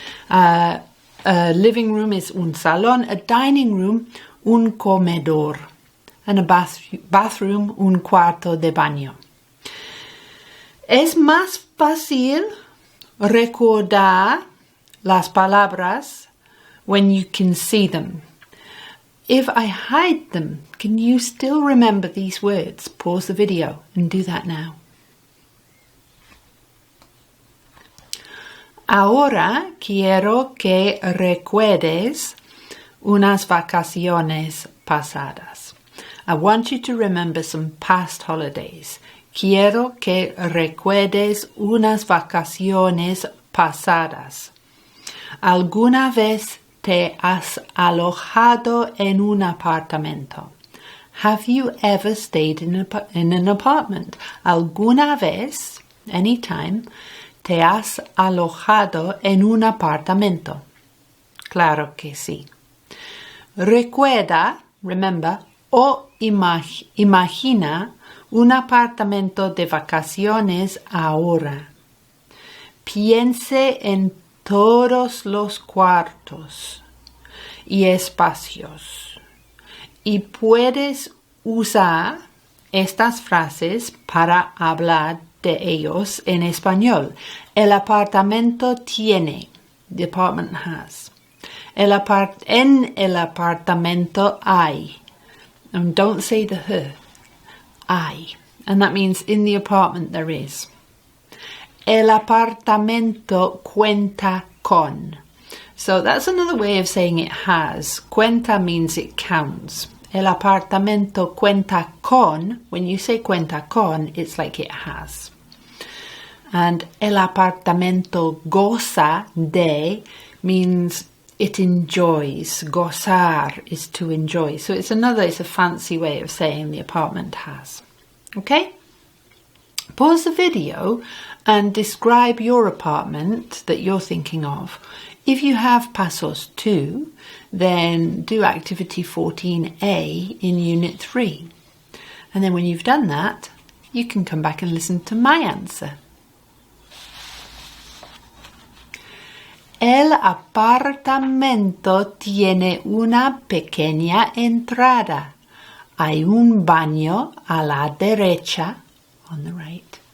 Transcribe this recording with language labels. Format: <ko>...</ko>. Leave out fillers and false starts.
<en>A living room is</en> <es>un salón,</es> <en>a dining room,</en> <es>un comedor,</es> <en>and a bathroom,</en> <es>un cuarto de baño. Es más fácil recordar las palabras</es> <en>when you can see them. If I hide them, can you still remember these words? Pause the video and do that now.</en> <es>Ahora quiero que recuerdes unas vacaciones pasadas.</es> <en>I want you to remember some past holidays.</en> <es>Quiero que recuerdes unas vacaciones pasadas. ¿Alguna vez te has alojado en un apartamento?</es> <en>Have you ever stayed in an apartment?</en> <es>¿Alguna vez, anytime, te has alojado en un apartamento? Claro que sí. Recuerda, remember, o imagina un apartamento de vacaciones ahora. Piense en todos los cuartos y espacios. Y puedes usar estas frases para hablar de ellos en español. El apartamento tiene.</es> <en>The apartment has.</en> <es>En el apartamento hay.</es> <en>And don't say the her. Hay. And that means in the apartment there is.</en> <es>El apartamento cuenta con.</es> <en>So that's another way of saying it has. Cuenta means it counts.</en> <es>El apartamento cuenta con,</es> <en>when you say cuenta con, it's like it has. And</en> <es>el apartamento goza de</es> <en>means it enjoys. Gozar is to enjoy. So it's a fancy way of saying the apartment has. Okay? Pause the video and describe your apartment that you're thinking of. If you have Pasos 2, then do activity 14A in Unit 3. And then when you've done that, you can come back and listen to my answer.</en> <es>El apartamento tiene una pequeña entrada. Hay un baño a la derecha,</es> <en>on the right.</en>